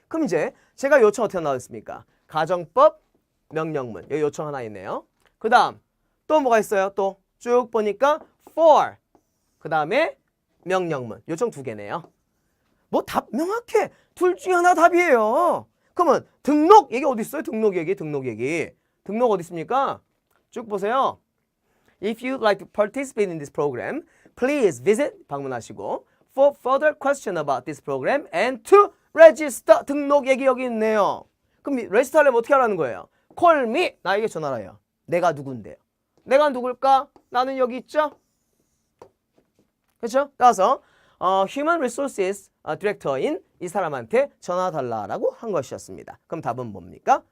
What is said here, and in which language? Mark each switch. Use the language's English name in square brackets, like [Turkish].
[Korean] 그럼 이제 제가 요청 어떻게 나왔습니까? 가정법 명령문. 여기 요청 하나 있네요. 그 다음 또 뭐가 있어요? 또 쭉 보니까 for 그 다음에 명령문. 요청 2개네요. 뭐 답 명확해. 둘 중에 하나 답이에요. 그러면 등록 얘기 어디 있어요? 등록 얘기. 등록 어디 있습니까? 쭉 보세요. [English] If you'd like to participate in this program, please visit [Korean] 방문하시고 [English] for further question about this program and to register [Korean] 등록 얘기 여기 있네요. 그럼 레지스터 하려면 어떻게 하라는 거예요? [English] Call me [Korean] 나에게 전화를 해요. 내가 누군데요? 내가 누굴까? 나는 여기 있죠? 그렇죠? 따라서 Human Resources Director인 이 사람한테 전화 달라라고 한 것이었습니다. 그럼 답은 뭡니까?